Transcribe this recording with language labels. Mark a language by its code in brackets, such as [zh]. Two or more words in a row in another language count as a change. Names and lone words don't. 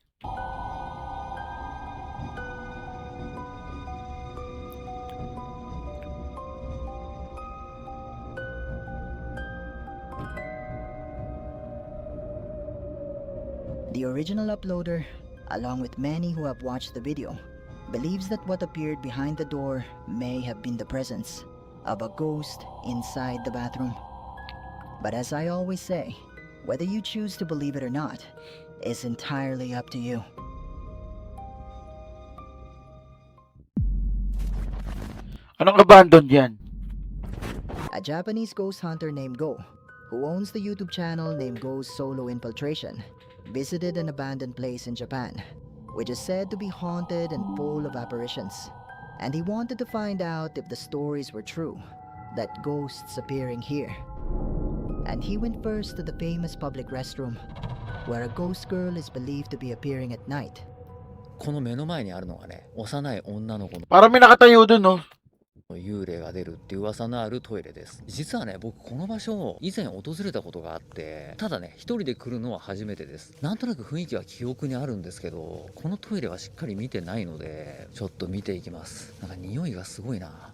[en] The original uploader, along with many who have watched the video, believes that what appeared behind the door may have been the presence of a ghost inside the bathroom. But as I always say, whether you choose to believe it or not is entirely up to you. [tl] Anong abandoned yan? [en] A Japanese ghost hunter named Go, who owns the YouTube channel named Go's Solo Infiltration, visited an abandoned place in Japan, which is said to be haunted and full of apparitions. And he wanted to find out if the stories were true, that ghosts appearing here. And he went first to the famous public restroom, where a ghost girl is believed to be appearing at night. [ja] この目の前にあるのがね、幼い女の子の [tl] Parang may nakatayo dun, no? [ja] 幽霊が出るっていう噂のあるトイレです。実はね、僕この場所以前訪れたことがあって、ただね、一人で来るのは初めてです。なんとなく雰囲気は記憶にあるんですけど、このトイレはしっかり見てないので、ちょっと見ていきます。なんか匂いがすごいな。